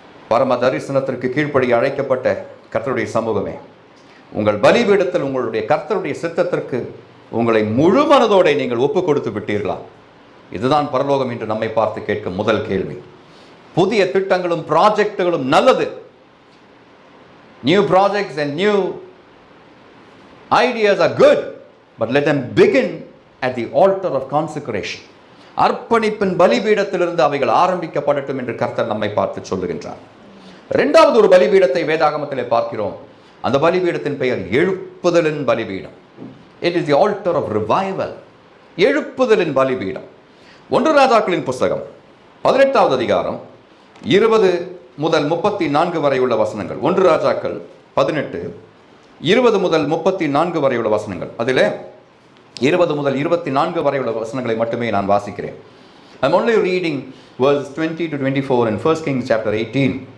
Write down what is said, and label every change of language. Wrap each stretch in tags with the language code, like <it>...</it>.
<ta>பரம தரிசனத்திற்கு கீழ்ப்படி அழைக்கப்பட்ட கர்த்தருடைய சமூகமே, உங்கள் பலிபீடத்தில் உங்களுடைய கர்த்தருடைய சித்தத்திற்கு உங்களை முழு மனதோடு நீங்கள் ஒப்பு கொடுத்து விட்டீர்களா? இதுதான் பரலோகம் என்று நம்மை பார்த்து கேட்கும் முதல் கேள்வி. புதிய திட்டங்களும் ப்ராஜெக்டுகளும் நல்லது.</ta> <en>New projects and new ideas are good, but let them begin at the altar of consecration.</en> <ta>அர்ப்பணிப்பின் பலிபீடத்திலிருந்து அவைகள் ஆரம்பிக்கப்படட்டும் என்று கர்த்தர் நம்மை பார்த்து சொல்லுகின்றார். இரண்டாவது ஒரு பலிபீடத்தை வேதாகமத்திலே பார்க்கிறோம். அந்த பலிபீடத்தின் பெயர் எழுப்புதலின் பலிபீடம்.</ta> <en>It is the altar of revival.</en> <ta>எழுப்புதலின் பலிபீடம். 1 ராஜாக்களின் புஸ்தகம் 18வது அதிகாரம் 20 முதல் 34 வரை உள்ள வசனங்கள். 1 ராஜாக்கள் 18 20 முதல் 34 வரை உள்ள வசனங்கள். அதில் 20 முதல் 24 வரை உள்ள வசனங்களை மட்டுமே நான் வாசிக்கிறேன்.</ta> <en>I'm only reading verses 20 to 24 in 1 Kings chapter 18.</en>